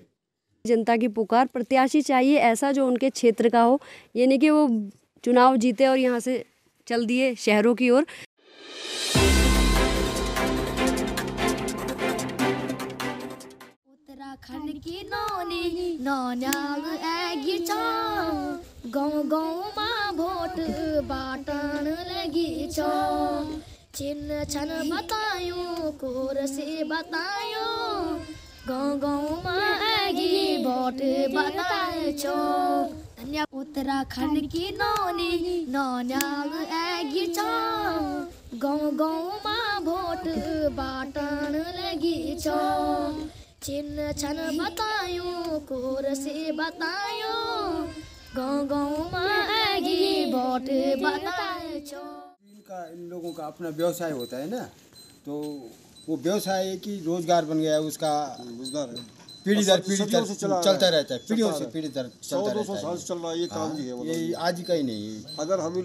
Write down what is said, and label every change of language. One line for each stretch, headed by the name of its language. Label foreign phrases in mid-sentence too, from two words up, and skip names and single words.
Hindi: जनता की पुकार, प्रत्याशी चाहिए ऐसा जो उनके क्षेत्र का हो, ये नहीं कि वो चुनाव जीते और यहाँ से चल दिए शहरों की ओर।
Garhwali: उत्तराखंड की नौनी नौनियाल आगी छ, गाउँ गाउँमा भोट बाटन लगी छ, चिन्ह छन बतायो कोर से बतायो, गाउँ गाउँमा आगी भोट बताए छो। उत्तराखंड की नौनी नौनियाल आगी छ, गाउँ गाउँमा भोट बाटन लगी छ, चिन्ह छन बतायो कोर से बतायो, गाउँ गाउँमा आगी भोट बताए छो।
Hindi: इन लोगों का अपना व्यवसाय होता है ना, तो वो व्यवसाय की रोजगार बन गया है उसका, रोजगार पीढ़ी दर पीढ़ी चलता रहता है, पीढ़ियों से पीढ़ी दर चलता रहता है। 100-200 साल से चल रहा है ये काम जी है, ये आज का ही नहीं, अगर हम